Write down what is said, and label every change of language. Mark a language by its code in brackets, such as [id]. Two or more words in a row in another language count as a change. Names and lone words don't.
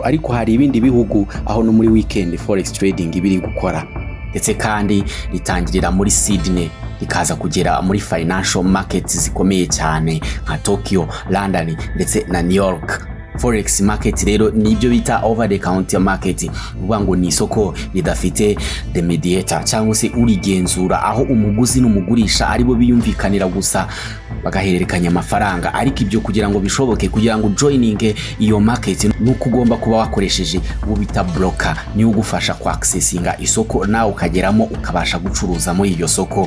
[rw] Ariko hari ibindi bihugu aho no muri weekend [en] forex trading [rw] ibiri gukora, ndetse kandi ritangirira muri Sydney rikaza kugera muri [en] financial markets [rw] zikomeye cyane nka Tokyo, London ndetse na New York. [en] Forex market [rw] rero nibyo bita [en] over the counter market, [rw] uvuga ngo ni isoko ridafite [en] the mediator [rw] cyangwa se urigenzura, aho umuguzi n'umugurisha aribo biyumvikanira gusa bagahererekanya amafaranga. Ariko ibyo kugira ngo bishoboke, kugira ngo joining iyo market nuko ugomba kuba wakoresheje ubita broker, ni ugufasha ku accessinga isoko nawe ukageramo ukabasha gucuruza muri iyo soko.